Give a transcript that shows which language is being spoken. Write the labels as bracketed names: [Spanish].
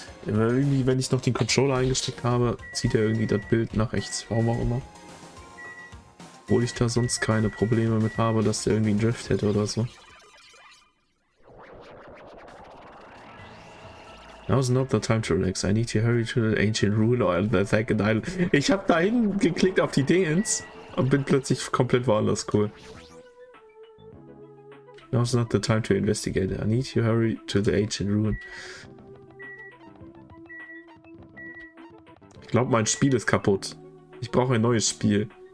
[German] Irgendwie, wenn ich noch den Controller eingesteckt habe, zieht er irgendwie das Bild nach rechts. Warum auch immer. Obwohl ich da sonst keine Probleme mit habe, dass der irgendwie einen Drift hätte oder so. [English] Now's not the time to relax. I need to hurry to the ancient ruin or the second island. [German] Ich habe dahin geklickt auf die Dingens und bin plötzlich komplett woanders. Cool. [English] Now's not the time to investigate. I need to hurry to the ancient ruin. [German] Ich glaube, mein Spiel ist kaputt. Ich brauche ein neues Spiel.